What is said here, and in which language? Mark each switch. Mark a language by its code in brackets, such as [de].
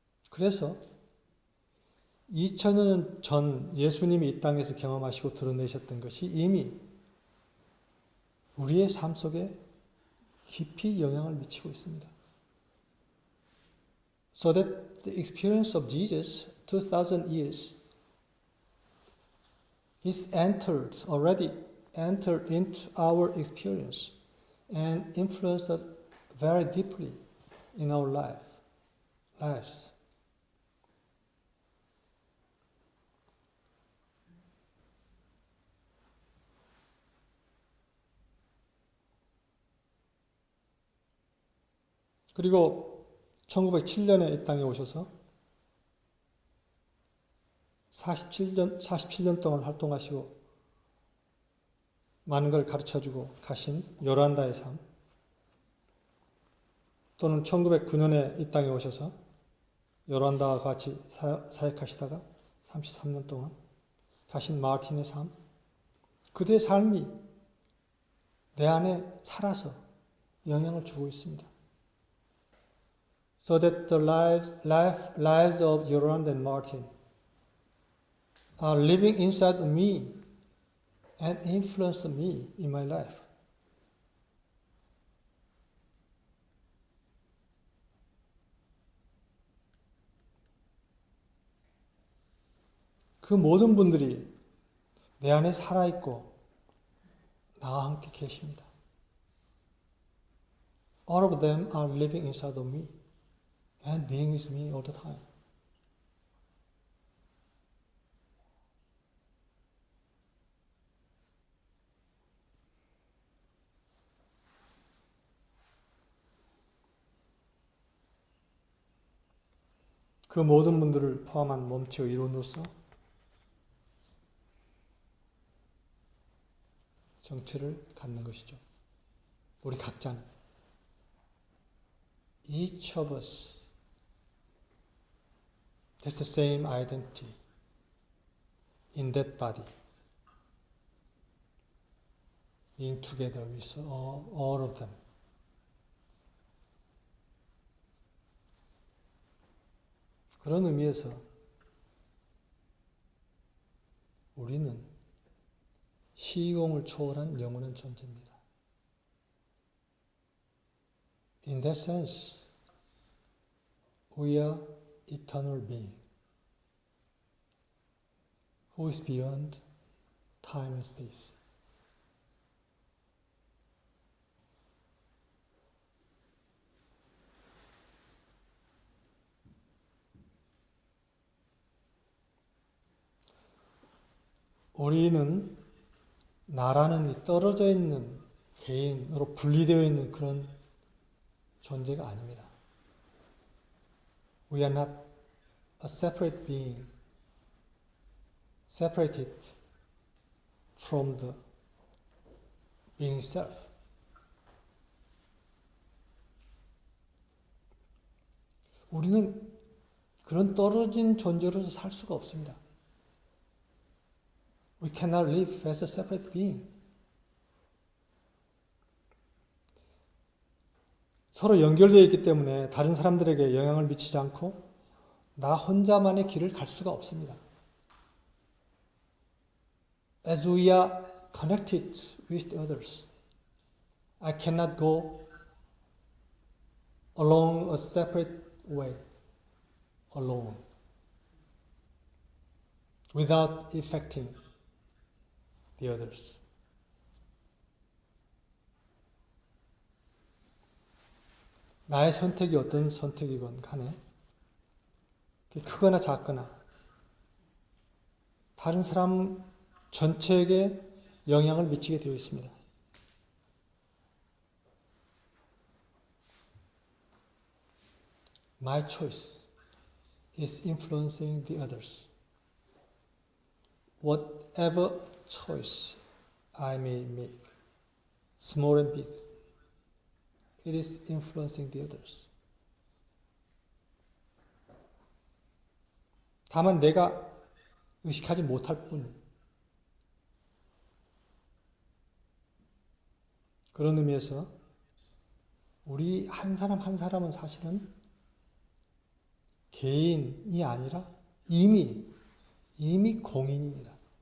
[ko] 그래서 2000년 전 예수님이 이 땅에서 경험하시고 드러내셨던 것이 이미 우리의 삶 속에 깊이 영향을 미치고 있습니다. [en] So that the experience of Jesus 2000 years is already entered into our experience and influenced very deeply in our lives. [ko] 그리고 1907년에 이 땅에 오셔서 47년 동안 활동하시고 많은 걸 가르쳐주고 가신 요란다의 삶, 또는 1909년에 이 땅에 오셔서 요란다와 같이 사역하시다가 33년 동안 가신 마르틴의 삶, 그들의 삶이 내 안에 살아서 영향을 주고 있습니다. [en] So that the lives of Yoranda and Martin are living inside me and influence me in my life. [ko] 그 모든 분들이 내 안에 살아있고 나와 함께 계십니다. [en] all of them are living inside of me and being with me all the time. [ko] 그 모든 분들을 포함한 몸체의 이론으로서 정체를 갖는 것이죠. 우리 각자는. [en] Each of us has the same identity in that body, being together with all of them. [ko] 그런 의미에서 우리는 시공을 초월한 영원한 존재입니다. [en] In that sense, we are eternal being who is beyond time and space. [ko] 우리는 나라는 이 떨어져 있는 개인으로 분리되어 있는 그런 존재가 아닙니다. [en] We are not a separate being, separated from the being itself. [ko] 우리는 그런 떨어진 존재로서 살 수가 없습니다. [en] We cannot live as a separate being. [ko] 서로 연결되어 있기 때문에 다른 사람들에게 영향을 미치지 않고 나 혼자만의 길을 갈 수가 없습니다. [en] As we are connected with others, I cannot go along a separate way, alone, without affecting the others. [ko] 나의 선택이 어떤 선택이건 간에 크거나 작거나 다른 사람 전체에게 영향을 미치게 되어 있습니다. [en] My choice is influencing the others. Whatever choice I may make, small and big, it is influencing the others. [ko] 다만 내가 의식하지 못할 뿐. 그런 의미에서 우리 한 사람 한 사람은 사실은 개인이 아니라 이미 공인입니다.